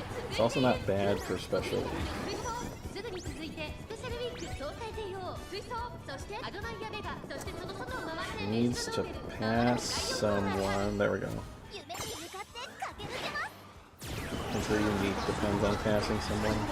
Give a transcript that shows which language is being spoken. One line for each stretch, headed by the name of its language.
English: It's also not bad for special.
Japanese: すぐに続いてスペシャルウィーク東海帝王追走、そしてアドマイヤベガ、そしてその外を回って
English: Needs to pass someone. There we go.
Japanese: 夢に向かって駆け抜けます。
English: Since her unique depends on passing someone.